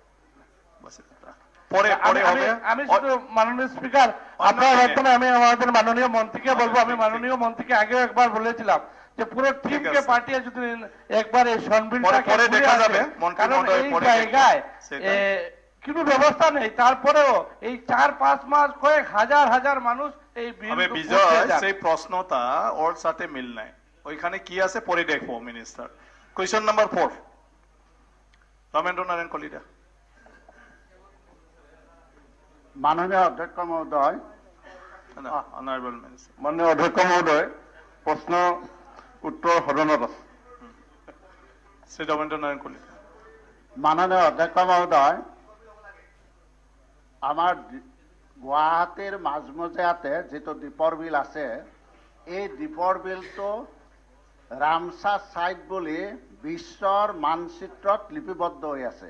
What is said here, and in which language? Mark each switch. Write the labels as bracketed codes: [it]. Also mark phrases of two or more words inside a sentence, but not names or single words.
[bn] আমি শুধু মাননীয় স্পিকার, আপনার মাধ্যমে আমি আমাদের মাননীয় মন্ত্রীকে বলবো, আমি মাননীয় মন্ত্রীকে আগেও একবার বলেছিলাম যে পুরো টিমকে পাঠিয়ে যদি একবার এই সনবিলটাকে দেখা যাবে, কারণ এই জায়গায় কোনো ব্যবস্থা নেই। তারপরেও এই 4-5 মাস কয়েক হাজার হাজার মানুষ এই বিল। বিজয়, সেই প্রশ্নটা ওর সাথে মিল নাই। ওইখানে কি আছে পরে দেখবো মিনিস্টার। [en] question number 4, রমেন্দ্র নারায়ণ কলিতা। [as] মাননীয় অধ্যক্ষ মহোদয়, [en] honourable minister. [as] মাননীয় অধ্যক্ষ মহোদয়, প্ৰশ্ন উত্তৰ সদনত আছে। শ্ৰী ৰমেন্দ্ৰ নাৰায়ণ কলিতা। মাননীয় অধ্যক্ষ মহোদয়, আমাৰ গুৱাহাটীৰ মাজমজিয়াতে যিটো দ্বীপৰ বিল আছে, এই দ্বীপৰ বিলটো [en] Ramsar site [as] বুলি বিশ্বৰ মানচিত্ৰত লিপিবদ্ধ হৈ আছে।